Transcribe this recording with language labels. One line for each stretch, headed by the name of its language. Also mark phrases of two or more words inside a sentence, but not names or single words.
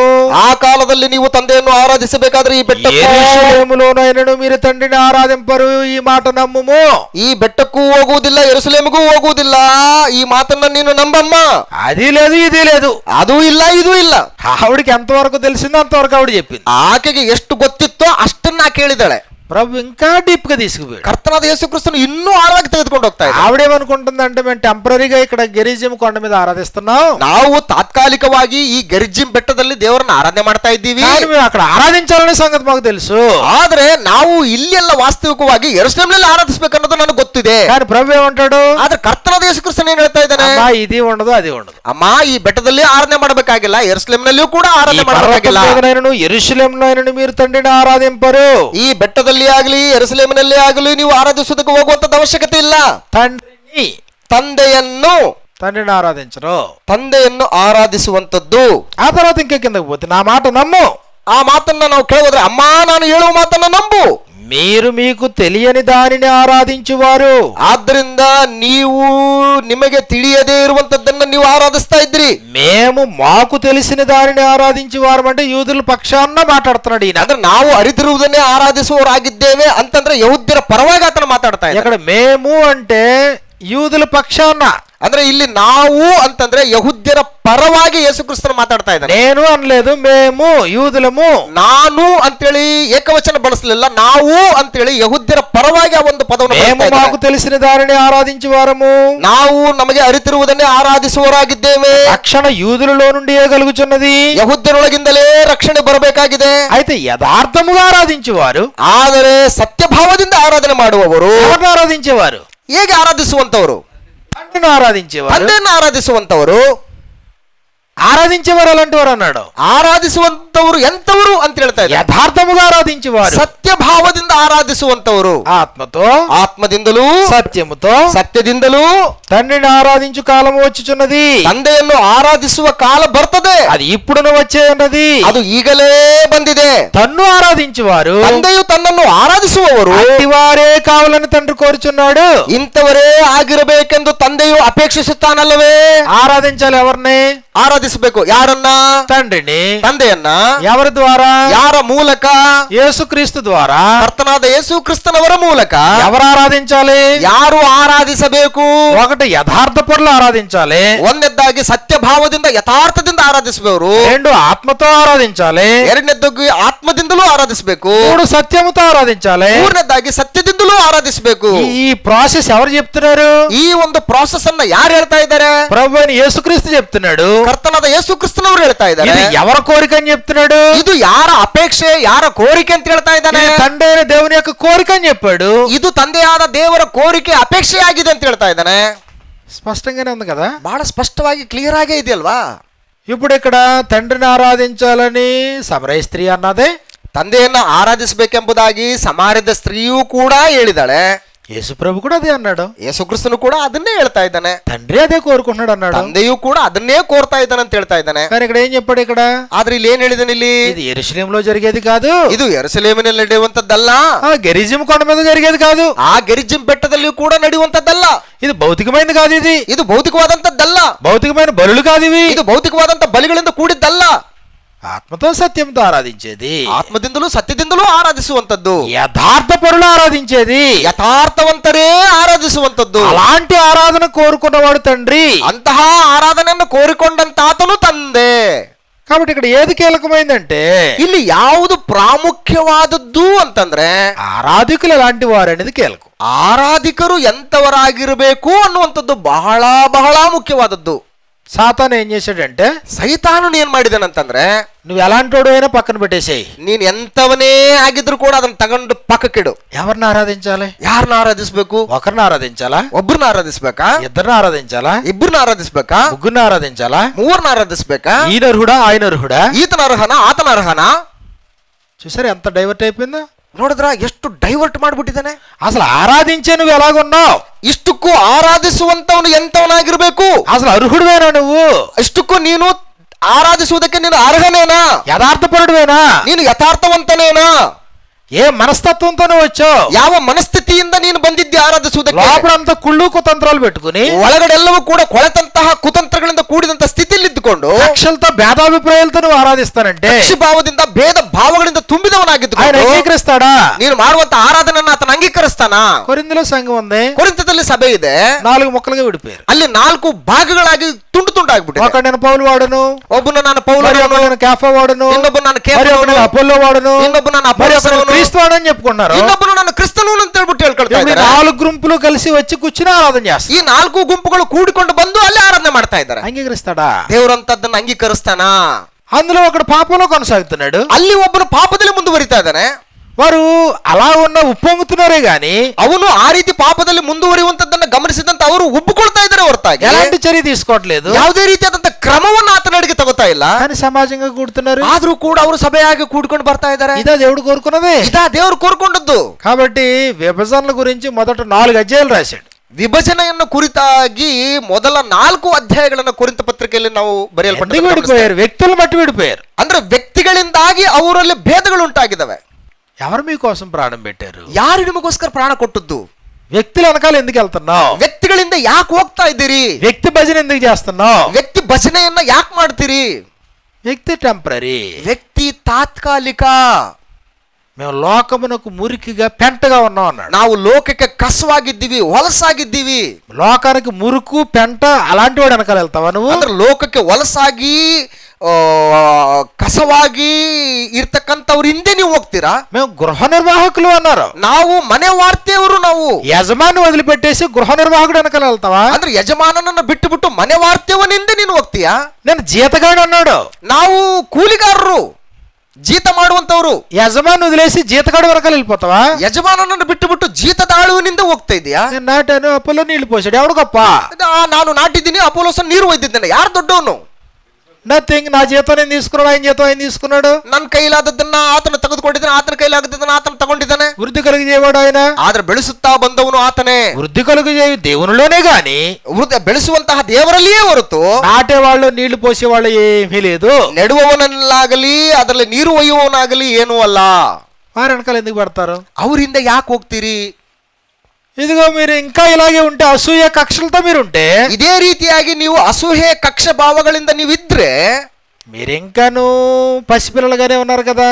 Kannada: ಆ ಕಾಲದಲ್ಲಿ ನೀವು ತಂದೆಯನ್ನು ಆರಾಧಿಸಬೇಕಾದ್ರೆ ಈ ಬೆಟ್ಟಕ್ಕೂ
Telugu: యెరూషలేములోనైనను మీరు తండ్రిని ఆరాధింపరు, ఈ మాట నమ్ముము.
Kannada: ಈ ಬೆಟ್ಟಕ್ಕೂ ಹೋಗುವುದಿಲ್ಲ, ಯೆರೂಸಲೇಮಿಗೂ ಹೋಗುವುದಿಲ್ಲ, ಈ ಮಾತನ್ನ ನೀನು ನಂಬಮ್ಮ.
Telugu: అది లేదు, ఇది లేదు.
Kannada: ಅದು ಇಲ್ಲ, ಇದು ಇಲ್ಲ.
Telugu: ఆవిడికి ఎంతవరకు తెలిసిందో అంతవరకు ఆవిడ చెప్పింది.
Kannada: ಆಕೆಗೆ ಎಷ್ಟು ಗೊತ್ತಿತ್ತೋ ಅಷ್ಟನ್ನ ಕೇಳಿದಾಳೆ.
Telugu: ప్రభు ఇంకా డీప్ గా తీసుకుపోయాడు.
Kannada: ಕರ್ತನಾದ ಯೇಸು ಕ್ರಿಸ್ತನು ಇನ್ನೂ ಆಳವಾಗಿ ತೆಗೆದುಕೊಂಡು ಹೋಗ್ತಾ ಇದ್ದಾರೆ.
Telugu: ఆవిడేమనుకుంటుంది అంటే, మేము టెంపరీగా ఇక్కడ గెరిజిం కొండ మీద ఆరాధిస్తున్నాం,
Kannada: ನಾವು ತಾತ್ಕಾಲಿಕವಾಗಿ ಈ ಗರಿಜಿಂ ಬೆಟ್ಟದಲ್ಲಿ ದೇವರನ್ನ ಆರಾಧನೆ ಮಾಡ್ತಾ ಇದ್ದೀವಿ,
Telugu: కానీ మేము అక్కడ ఆరాధించాలనే సంగతి మాకు తెలుసు.
Kannada: ಆದ್ರೆ ನಾವು ಇಲ್ಲೆಲ್ಲ ವಾಸ್ತವಿಕವಾಗಿ ಯೆರೂಸಲೇಮಿನಲ್ಲಿ ಆರಾಧಿಸಬೇಕನ್ನೋದು ನನಗೆ ಗೊತ್ತಿದೆ.
Telugu: కానీ ప్రభు ఏమంటాడు?
Kannada: ಆದ್ರೆ ಕರ್ತನಾದ ಯೇಸು ಕ್ರಿಸ್ತನು ಏನ್ ಹೇಳ್ತಾ ಇದ್ದಾನೆ?
Telugu: అమ్మా ఇది ఉండదు, అది ఉండదు.
Kannada: ಅಮ್ಮ ಈ ಬೆಟ್ಟದಲ್ಲಿ ಆರಾಧನೆ ಮಾಡಬೇಕಾಗಿಲ್ಲ, ಯೆರೂಸಲೇಮಿನಲ್ಲಿಯೂ ಕೂಡ ಆರಾಧನೆ ಮಾಡಬೇಕಾಗಿಲ್ಲ,
Telugu: యెరూషలేములోనైనను మీరు తండ్రిని ఆరాధింపరు.
Kannada: ಈ ಬೆಟ್ಟದಲ್ಲಿ ಆಗಲಿ ಯೆರೂಸಲೇಮಿನಲ್ಲಿ ಆಗಲಿ ನೀವು ಆರಾಧಿಸೋದಕ್ಕೆ ಹೋಗುವಂತದ್ದು ಅವಶ್ಯಕತೆ ಇಲ್ಲ.
Telugu: తండ్రిని తండ్రిని ఆరాధించరు,
Kannada: ತಂದೆಯನ್ನು ಆರಾಧಿಸುವಂತದ್ದು.
Telugu: ఆ తర్వాత ఇంకా కిందకి పోతే, నా మాట నమ్ము,
Kannada: ಆ ಮಾತನ್ನ ನಾವು ಕೇಳೋದ್ರೆ, ಅಮ್ಮ ನಾನು ಹೇಳುವ ಮಾತನ್ನ ನಂಬು,
Telugu: మీరు మీకు తెలియని దానిని ఆరాధించువారు.
Kannada: ಆದ್ದರಿಂದ ನೀವು ನಿಮಗೆ ತಿಳಿಯದೇ ಇರುವಂತದ್ದನ್ನ ನೀವು ಆರಾಧಿಸ್ತಾ ಇದ್ರಿ.
Telugu: మేము మాకు తెలిసిన దానిని ఆరాధించువారు అంటే యూదుల పక్షాన మాట్లాడుతున్నాడు ఈయన.
Kannada: ಅಂದ್ರೆ ನಾವು ಅರಿತಿರುವುದನ್ನೇ ಆರಾಧಿಸುವವರಾಗಿದ್ದೇವೆ ಅಂತಂದ್ರೆ ಯಹೂದ್ಯರ ಪರವಾಗಿ ಆತನ ಮಾತಾಡ್ತಾ ಇದ್ದಾರೆ.
Telugu: ఇక్కడ మేము అంటే యూదుల పక్షాన,
Kannada: ಅಂದ್ರೆ ಇಲ್ಲಿ ನಾವು ಅಂತಂದ್ರೆ ಯಹೂದ್ಯರ ಪರವಾಗಿ ಯೇಸು ಕ್ರಿಸ್ತನ ಮಾತಾಡ್ತಾ ಇದ್ದಾರೆ.
Telugu: నేను అనలేదు, మేము యూదులము.
Kannada: ನಾನು ಅಂತೇಳಿ ಏಕವಚನ ಬಳಸಲಿಲ್ಲ, ನಾವು ಅಂತೇಳಿ ಯಹೂದ್ಯರ ಪರವಾಗಿ ಆ ಒಂದು ಪದವನ್ನು
Telugu: మేము మాకు తెలిసిన దానిని ఆరాధించువారము,
Kannada: ನಾವು ನಮಗೆ ಅರಿತಿರುವುದನ್ನೇ ಆರಾಧಿಸುವವರಾಗಿದ್ದೇವೆ.
Telugu: రక్షణ యూదులలో నుండి కలుగుచున్నది,
Kannada: ಯಹೂದ್ಯರೊಳಗಿಂದಲೇ ರಕ್ಷಣೆ ಬರಬೇಕಾಗಿದೆ.
Telugu: అయితే యథార్థముగా ఆరాధించువారు.
Kannada: ಆದರೆ ಸತ್ಯಭಾವದಿಂದ ಆರಾಧನೆ ಮಾಡುವವರು
Telugu: ఎవరిని ఆరాధించేవారు?
Kannada: ಹೇಗೆ ಆರಾಧಿಸುವಂತವರು?
Telugu: తండ్రిని ఆరాధించేవారు.
Kannada: ತಂದೆಯನ್ನು ಆರಾಧಿಸುವಂತವರು.
Telugu: ఆరాధించేవారు అలాంటి వారు అన్నాడు.
Kannada: ಆರಾಧಿಸುವಂತವರು ಎಂತವರು ಅಂತ ಹೇಳ್ತಾ ಇದ್ದಾರೆ.
Telugu: యథార్థముగా ఆరాధించేవారు,
Kannada: ಸತ್ಯಭಾವದಿಂದ ಆರಾಧಿಸುವಂತವರು,
Telugu: ఆత్మతో
Kannada: ಆತ್ಮದಿಂದಲೂ
Telugu: సత్యముతో
Kannada: ಸತ್ಯದಿಂದಲೂ
Telugu: తండ్రిని ఆరాధించు కాలము వచ్చుచున్నది.
Kannada: ತಂದೆಯನ್ನು ಆರಾಧಿಸುವ ಕಾಲ ಬರ್ತದೆ.
Telugu: అది ఇప్పుడును వచ్చే ఉన్నది.
Kannada: ಅದು ಈಗಲೇ ಬಂದಿದೆ.
Telugu: తన్ను ఆరాధించువారు,
Kannada: ತಂದೆಯು ತನ್ನನ್ನು ಆರಾಧಿಸುವವರು
Telugu: అట్టివారే కావాలని తండ్రి కోరుచున్నాడు.
Kannada: ಇಂಥವರೇ ಆಗಿರಬೇಕೆಂದು ತಂದೆಯು ಅಪೇಕ್ಷಿಸುತ್ತಾನಲ್ಲವೇ?
Telugu: ఆరాధించాలి ఎవరిని?
Kannada: ಆರಾಧಿಸಬೇಕು. ಯಾರನ್ನ?
Telugu: తండ్రిని.
Kannada: ತಂದೆಯನ್ನ.
Telugu: ఎవరి ద్వారా?
Kannada: ಯಾರ ಮೂಲಕ?
Telugu: యేసుక్రీస్తు ద్వారా.
Kannada: ಕರ್ತನಾದ ಯೇಸು ಕ್ರಿಸ್ತನವರ ಮೂಲಕ.
Telugu: ఎవరు ఆరాధించాలి?
Kannada: ಯಾರು ಆರಾಧಿಸಬೇಕು?
Telugu: ఒకటి యథార్థ పరులు ఆరాధించాలి,
Kannada: ಒಂದನೇದಾಗಿ ಸತ್ಯಭಾವದಿಂದ ಯಥಾರ್ಥದಿಂದ ಆರಾಧಿಸುವವರು.
Telugu: రెండు ಆತ್మతో ಆರಾధించాలి,
Kannada: ಎರಡನೇದಾಗಿ ಆತ್ಮದಿಂದಲೂ ಆರಾಧಿಸಬೇಕು.
Telugu: మూడు సత్యముతో ఆరాధించాలి.
Kannada: ಮೂರನೇದಾಗಿ ಸತ್ಯದಿಂದಲೂ ಆರಾಧಿಸಬೇಕು.
Telugu: ఈ ప్రాసెస్ ఎవరు చెప్తున్నారు?
Kannada: ಈ ಒಂದು ಪ್ರಾಸೆಸ್ ಅನ್ನ ಯಾರು ಹೇಳ್ತಾ ಇದ್ದಾರೆ?
Telugu: ప్రభు అయిన యేసుక్రీస్తు చెప్తున్నాడు.
Kannada: ಕರ್ತನಾದ ಯೇಸು ಕ್ರಿಸ್ತನವರು ಹೇಳ್ತಾ ಇದ್ದಾರೆ.
Telugu: ఇది ఎవరి కోరిక అని చెప్తున్నాడు?
Kannada: ಇದು ಯಾರ ಅಪೇಕ್ಷೆ, ಯಾರ ಕೋರಿಕೆ ಅಂತ ಹೇಳ್ತಾ ಇದ್ದಾನೆ?
Telugu: ఇది తండ్రి అయిన దేవుని యొక్క కోరిక అని చెప్పాడు.
Kannada: ಇದು ತಂದೆಯಾದ ದೇವರ ಕೋರಿಕೆ, ಅಪೇಕ್ಷೆ ಆಗಿದೆ ಅಂತ ಹೇಳ್ತಾ ಇದ್ದಾನೆ.
Telugu: స్పష్టంగానే ఉంది కదా,
Kannada: ಬಹಳ ಸ್ಪಷ್ಟವಾಗಿ ಕ್ಲಿಯರ್ ಆಗೇ ಇದೆಯಲ್ವಾ?
Telugu: ఇప్పుడు ఇక్కడ తండ్రిని ఆరాధించాలని సమరయ స్త్రీ అన్నదే,
Kannada: ತಂದೆಯನ್ನ ಆರಾಧಿಸಬೇಕೆಂಬುದಾಗಿ ಸಮಾರ್ಯದ ಸ್ತ್ರೀಯೂ ಕೂಡ ಹೇಳಿದಾಳೆ.
Telugu: యేసు ప్రభు కూడా అదే అన్నాడు.
Kannada: ಯೇಸು ಕ್ರಿಸ್ತನು ಕೂಡ ಅದನ್ನೇ ಹೇಳ್ತಾ ಇದ್ದಾನೆ.
Telugu: తండ్రి అదే కోరుకుంటున్నాడు అన్నాడు.
Kannada: ತಂದೆಯೂ ಕೂಡ ಅದನ್ನೇ ಕೋರ್ತಾ ಇದ್ದಾನೆ ಅಂತ ಹೇಳ್ತಾ ಇದ್ದಾನೆ.
Telugu: కానీ ఇక్కడ ఏం చెప్పాడు? ఇక్కడ
Kannada: ಆದ್ರೆ ಇಲ್ಲಿ ಏನ್ ಹೇಳಿದಾನೆ? ಇಲ್ಲಿ
Telugu: ఇది యెరూషలేములో జరిగేది కాదు,
Kannada: ಇದು ಯೆರೂಸಲೇಮಿನಲ್ಲಿ ನಡೆಯುವಂತದ್ದಲ್ಲ,
Telugu: గెరిజిం కొండ మీద జరిగేది కాదు,
Kannada: ಆ ಗೆರಿಜಿಂ ಬೆಟ್ಟದಲ್ಲಿಯೂ ಕೂಡ ನಡೆಯುವಂತದ್ದಲ್ಲ,
Telugu: ఇది భౌతికమైనది కాదు,
Kannada: ಇದು ಭೌತಿಕವಾದಂತದ್ದಲ್ಲ,
Telugu: భౌతికమైన బలులు కాదు ఇవి,
Kannada: ಇದು ಭೌತಿಕವಾದಂತ ಬಲಿಗಳಿಂದ ಕೂಡಿದ್ದಲ್ಲ.
Telugu: ఆత్మతో సత్యంతో ఆరాధించేది,
Kannada: ಆತ್ಮದಿಂದಲೂ ಸತ್ಯದಿಂದಲೂ ಆರಾಧಿಸುವಂತದ್ದು,
Telugu: యథార్థ పరులు ఆరాధించేది,
Kannada: ಯಥಾರ್ಥವಂತರೇ ಆರಾಧಿಸುವಂತದ್ದು.
Telugu: అలాంటి ఆరాధన కోరుకున్నవాడు తండ్రి.
Kannada: ಅಂತಹ ಆರಾಧನೆಯನ್ನು ಕೋರಿಕೊಂಡಂತಾತನು ತಂದೆ.
Telugu: కాబట్టి ఇక్కడ ఏది కీలకమైందంటే,
Kannada: ಇಲ್ಲಿ ಯಾವುದು ಪ್ರಾಮುಖ್ಯವಾದದ್ದು ಅಂತಂದ್ರೆ
Telugu: ఆరాధికులు ఎలాంటి వారు అనేది కీలకం.
Kannada: ಆರಾಧಿಕರು ಎಂತವರಾಗಿರಬೇಕು ಅನ್ನುವಂಥದ್ದು ಬಹಳ ಬಹಳ ಮುಖ್ಯವಾದದ್ದು.
Telugu: సాతాను ఏం చేశాడంటే,
Kannada: ಸೈತಾನು ಏನ್ ಮಾಡಿದಾನಂತಂದ್ರೆ,
Telugu: నువ్వు ఎలాంటోడు అయినా పక్కన పెట్టేసేయి,
Kannada: ನೀನ್ ಎಂತವನೇ ಆಗಿದ್ರು ಕೂಡ ಅದನ್ನ ತಗೊಂಡು ಪಕ್ಕಕ್ಕಿಡು.
Telugu: ఎవరిని ఆరాధించాలి?
Kannada: ಯಾರನ್ನ ಆರಾಧಿಸ್ಬೇಕು?
Telugu: ఒకరిని ఆరాధించాలా?
Kannada: ಒಬ್ಬರನ್ನ ಆರಾಧಿಸ್ಬೇಕಾ?
Telugu: ఇద్దరిని ఆరాధించాలా?
Kannada: ಇಬ್ಬರನ್ನ ಆರಾಧಿಸ್ಬೇಕಾ?
Telugu: ముగ్గురిని ఆరాధించాలా?
Kannada: ಮೂರನ್ನ ಆರಾಧಿಸ್ಬೇಕಾ?
Telugu: ఈయన అర్హుడా ఆయన అర్హుడా?
Kannada: ಈತನ ಅರ್ಹನ ಆತನ ಅರ್ಹನ?
Telugu: చూసారు ఎంత డైవర్ట్ అయిపోయిందో?
Kannada: ನೋಡಿದ್ರ ಎಷ್ಟು ಡೈವರ್ಟ್ ಮಾಡ್ಬಿಟ್ಟಿದ್ದಾನೆ.
Telugu: అసలు ఆరాధించే నువ్వు ఎలాగున్నావు?
Kannada: ಇಷ್ಟಕ್ಕೂ ಆರಾಧಿಸುವಂತವನು ಎಂತವನಾಗಿರ್ಬೇಕು?
Telugu: అసలు అర్హుడువేనా నువ్వు?
Kannada: ಇಷ್ಟಕ್ಕೂ ನೀನು ಆರಾಧಿಸುವುದಕ್ಕೆ ನೀನು ಅರ್ಹನೇನಾ?
Telugu: యథార్థపరుడువేనా?
Kannada: ನೀನು ಯಥಾರ್ಥವಂತನೇನಾ?
Telugu: ఏ మనస్తత్వంతో నువ్వు వచ్చావు?
Kannada: ಯಾವ ಮನಸ್ಥಿತಿಯಿಂದ ನೀನು ಬಂದಿದ್ದೆ ಆರಾಧಿಸುವುದಕ್ಕೆ?
Telugu: లోపలంతా కుళ్ళు కుతంత్రాలు పెట్టుకుని,
Kannada: ಒಳಗಡೆಲ್ಲವೂ ಕೂಡ ಕೊಳೆತಂತಹ ಕುತಂತ್ರಗಳಿಂದ ಕೂಡಿದಂತ ಸ್ಥಿತಿಯಲ್ಲಿ ಇದ್ದುಕೊಂಡು
Telugu: కక్షలతో భేదాభిప్రాయాలతో నువ్వు ఆరాధిస్తానంటే
Kannada: ಭಾವದಿಂದ ಭೇದ ಭಾವಗಳಿಂದ
Telugu: ఆయన
Kannada: ತುಂಬಿದವನಾಗಿದ್ದುಕೊಂಡು
Telugu: అంగీకరిస్తాడా?
Kannada: ನೀನು ಮಾಡುವಂತ ಆರಾಧನೆಯನ್ನ ಆತನ ಅಂಗೀಕರಿಸ್ತಾನ?
Telugu: కొరింథీలో సంఘం ఉంది,
Kannada: ಕೊರಿಂಥದಲ್ಲಿ ಸಭೆ ಇದೆ,
Telugu: 4 ముక్కలుగా విడిపోయారు.
Kannada: ಅಲ್ಲಿ 4 ಭಾಗಗಳಾಗಿ ತುಂಡು ತುಂಡಾಗ್ಬಿಟ್ಟಿದೆ.
Telugu: ఒకడు నేను పౌలు వాడును,
Kannada: ಒಬ್ಬನು ನಾನು ಪೌಲನು,
Telugu: మరి ఒకడు నేను కేఫా వాడును,
Kannada: ಇನ್ನೊಬ್ಬನು ನಾನು
Telugu: మరి
Kannada: ಕೇಫನು,
Telugu: ఒకడు నేను అపోల్లో వాడును,
Kannada: ಇನ್ನೊಬ್ಬನು ನಾನು
Telugu: మరి ఒకడు
Kannada: ಅಪೊಲ್ಲೋಸನು,
Telugu: క్రీస్తు వాడని చెప్పుకున్నారు.
Kannada: ಇನ್ನೊಬ್ಬನು ನಾನು ಕ್ರಿಸ್ತನು ಅಂತ ಹೇಳ್ಬಿಟ್ಟು ಹೇಳ್ಕೊಳ್ತಾ
Telugu: ఇప్పుడు ఈ
Kannada: ಇದ್ದಾರೆ.
Telugu: 4 గుంపులు కలిసి వచ్చి కూర్చుని ఆరాధన చేస్తారు.
Kannada: ಈ 4 ಗುಂಪುಗಳು ಕೂಡಿಕೊಂಡು ಬಂದು ಅಲ್ಲಿ ಆರಾಧನೆ ಮಾಡ್ತಾ ಇದ್ದಾರೆ.
Telugu: అంగీకరిస్తాడా?
Kannada: ದೇವರಂತದ್ದನ್ನ ಅಂಗೀಕರಿಸ್ತಾನ?
Telugu: అందులో ఒకడు పాపంలో కొనసాగుతున్నాడు,
Kannada: ಅಲ್ಲಿ ಒಬ್ಬನು ಪಾಪದಲ್ಲಿ ಮುಂದುವರಿತಾ ಇದ್ದಾನೆ.
Telugu: వారు అలా ఉన్న ఉప్పొంగుతున్నారే గాని
Kannada: ಅವನು ಆ ರೀತಿ ಪಾಪದಲ್ಲಿ ಮುಂದುವರಿಯುವಂತದ್ದನ್ನ ಗಮನಿಸಿದಂತ ಅವರು ಒಪ್ಪಿಕೊಳ್ತಾ ಇದ್ದಾರೆ ಹೊರತಾಗಿ
Telugu: ఎలాంటి చర్య తీసుకోవట్లేదు,
Kannada: ಯಾವುದೇ ರೀತಿಯಾದಂತ ಕ್ರಮವನ್ನು ಆತನಡಿಗೆ ತಗೋತಾ ಇಲ್ಲ.
Telugu: కానీ సమాజంగా కూడుతున్నారు.
Kannada: ಆದ್ರೂ ಕೂಡ ಅವರು ಸಭೆಯಾಗಿ ಕೂಡ್ಕೊಂಡು ಬರ್ತಾ ಇದ್ದಾರೆ.
Telugu: ఇదా దేవుడు కోరుకున్నది.
Kannada: ಇದಾ ದೇವರು ಕೋರ್ಕೊಂಡದ್ದು.
Telugu: కాబట్టి విభజనల గురించి మొదట 4 అధ్యాయాలు రాశాడు.
Kannada: ವಿಭಜನೆಯನ್ನು ಕುರಿತಾಗಿ ಮೊದಲ 4 ಅಧ್ಯಾಯಗಳನ್ನು ಕೊರಿಂಥ ಪತ್ರಿಕೆಯಲ್ಲಿ ನಾವು ಬರೆಯಲ್ಪಟ್ಟಿದ್ದೇವೆ.
Telugu: విడిపోయారు, వ్యక్తులు మట్టి విడిపోయారు.
Kannada: ಅಂದ್ರೆ ವ್ಯಕ್ತಿಗಳಿಂದಾಗಿ ಅವರಲ್ಲಿ ಭೇದಗಳು ಉಂಟಾಗಿದ್ದಾವೆ.
Telugu: ఎవరు మీకోసం ప్రాణం పెట్టారు?
Kannada: ಯಾರು ನಿಮಗೋಸ್ಕರ ಪ್ರಾಣ ಕೊಟ್ಟದ್ದು?
Telugu: వ్యక్తుల వెనకాల ఎందుకు వెళ్తున్నావు?
Kannada: ವ್ಯಕ್ತಿಗಳಿಂದ ಯಾಕೆ ಹೋಗ್ತಾ ಇದ್ದೀರಿ?
Telugu: వ్యక్తి భజన ఎందుకు చేస్తున్నావు?
Kannada: ವ್ಯಕ್ತಿ ಭಜನೆಯನ್ನ ಯಾಕೆ ಮಾಡ್ತೀರಿ?
Telugu: వ్యక్తి టెంపరీ,
Kannada: ವ್ಯಕ್ತಿ ತಾತ್ಕಾಲಿಕ.
Telugu: మేము లోకమునకు మురికిగా పెంటగా ఉన్నాం అన్నాడు.
Kannada: ನಾವು ಲೋಕಕ್ಕೆ ಕಸವಾಗಿದ್ದೀವಿ, ಹೊಲಸಾಗಿದ್ದೀವಿ.
Telugu: లోకానికి మురుకు పెంట అలాంటి వాడు వెనకాల వెళ్తావా నువ్వు?
Kannada: ಅಂದ್ರೆ ಲೋಕಕ್ಕೆ ಹೊಲಸಾಗಿ ಕಸವಾಗಿ ಇರ್ತಕ್ಕಂಥವ್ರ ಹಿಂದೆ ನೀವು ಹೋಗ್ತೀರಾ?
Telugu: మేము గృహ నిర్వాహకులు అన్నారు.
Kannada: ನಾವು ಮನೆ ವಾರ್ತೆಯವರು. ನಾವು
Telugu: యజమాని వదిలిపెట్టేసి గృహ నిర్వాహకుడు వెనకాల వెళ్తావా?
Kannada: ಅಂದ್ರೆ ಯಜಮಾನನನ್ನ ಬಿಟ್ಟು ಮನೆ ವಾರ್ತೆಯವನಿಂದ ನೀನು ಹೋಗ್ತೀಯಾ?
Telugu: నేను జీతగాడు అన్నాడు.
Kannada: ನಾವು ಕೂಲಿಗಾರರು, ಜೀತ ಮಾಡುವಂತವ್ರು.
Telugu: యజమాని వదిలేసి జీతగాడు వెనకాల వెళ్ళిపోతావా?
Kannada: ಯಜಮಾನನನ್ನು ಬಿಟ್ಟು ಜೀತದಾಳುವಿನಿಂದ ಹೋಗ್ತಾ ಇದೆಯಾ?
Telugu: నేను నాటాను, అప్పులో నీళ్లు పోసాడు, ఎవడు గొప్ప?
Kannada: ನಾನು ನಾಟಿದ್ದೀನಿ, ಅಪೋಲೋಸನ್ ನೀರು ಒಯ್ದಿದ್ದೇನೆ, ಯಾರು ದೊಡ್ಡವನು?
Telugu: నథింగ్. నా జీతం నేను తీసుకున్నాడు, ఆయన జీతం ఆయన తీసుకున్నాడు.
Kannada: ನನ್ನ ಕೈಲಾದದ್ದನ್ನ ಆತನು ತೆಗೆದುಕೊಂಡಿದ್ದಾನೆ, ಆತನ ಕೈಲಾಗದ್ದನ್ನ ಆತನು ತಗೊಂಡಿದ್ದಾನೆ.
Telugu: వృద్ధి కలుగు చేయవాడు ఆయన.
Kannada: ಆದ್ರೆ ಬೆಳೆಸುತ್ತಾ ಬಂದವನು ಆತನೇ.
Telugu: వృద్ధి కలుగు చేయ దేవునిలోనే గాని
Kannada: ಬೆಳೆಸುವಂತಹ ದೇವರಲ್ಲಿಯೇ ಹೊರತು
Telugu: నాటేవాళ్ళు నీళ్లు పోసేవాళ్ళు ఏమీ లేదు.
Kannada: ನೆಡುವವನಲ್ಲಾಗಲಿ ಅದರಲ್ಲಿ ನೀರು ಒಯ್ಯುವವನಾಗಲಿ ಏನೂ ಅಲ್ಲ.
Telugu: వారి వెనకాల ఎందుకు పడతారు?
Kannada: ಅವರಿಂದ ಯಾಕೆ ಹೋಗ್ತೀರಿ?
Telugu: ఇదిగో మీరు ఇంకా ఇలాగే ఉంటే, అసూయ కక్షలతో మీరుంటే,
Kannada: ಇದೇ ರೀತಿಯಾಗಿ ನೀವು ಅಸೂಹೆ ಕಕ್ಷ ಭಾವಗಳಿಂದ ನೀವಿದ್ರೆ
Telugu: మీరింకాను పసిపిల్లలుగానే ఉన్నారు కదా.